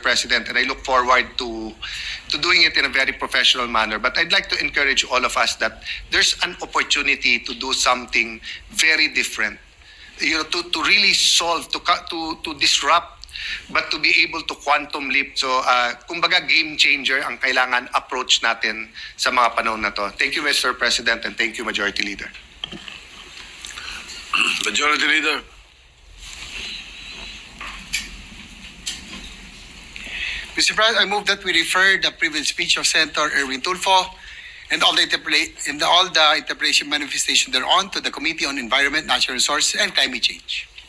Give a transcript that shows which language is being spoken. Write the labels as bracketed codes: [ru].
[en] President, and I look forward to doing it in a very professional manner. But I'd like to encourage all of us that there's an opportunity to do something very different. You know, to really solve, to disrupt, but to be able to quantum leap. [tl] So, kumbaga game changer ang kailangan approach natin sa mga panahon na to. [en] Thank you, Mr. President, and thank you, Majority Leader. Majority Leader. Mr. President, I move that we refer the privilege speech of Senator Erwin Tulfo and all the interpretation manifestation thereon to the Committee on Environment, Natural Resources, and Climate Change.